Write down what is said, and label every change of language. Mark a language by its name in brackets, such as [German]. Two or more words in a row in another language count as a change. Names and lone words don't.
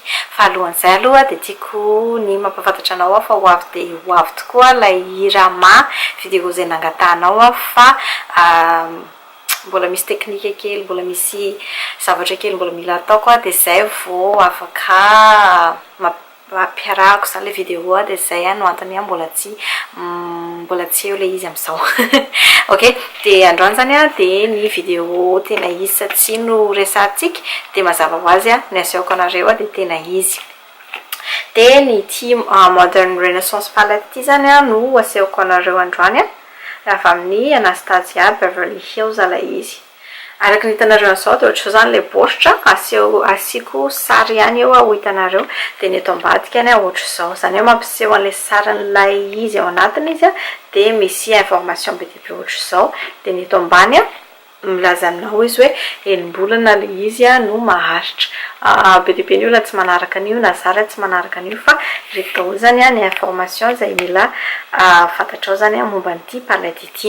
[Malagasy] Fa alohan'izay aloha dia tiako ny mampafantatra anao fa ho avy dia ho avy tokoa ilay irama vidéo izay nangatahanao fa mbola misy teknika kely, mbola misy zavatra kely mbola mila ataoko dia izay vao afaka mampiarahako zany le vidéo dia izay no antony mbola tsy eo le izy amin'izao. Ok, dia androany zany dia ny vidéo tena izy sa tsy no resantsika dia mazava ho azy ny asehoko anareo dia tena izy. Dia ny ty modern renaissance palette ty zany no asehoko anareo androany avy amin'ny Anastasia Beverly ilay izy. Araka ny hitanareo an'izao dia ohatr'izao zany le baoritra asiako sary ihany eo ho hitanareo dia ny eto ambadika ohatr'izao zany hoe mampiseho an'ilay sarin'ilay izy ao anatiny izy dia misy information be dia be ohatr'izao dia ny eto ambany milaza aminao izy hoe enim-bolana le izy no maharitra be dia be ny olona tsy manaraka an'io na zara tsy manaraka an'io fa rehefa daholo zany ny information izay mila fantatrao zany momba an'ity palette ity.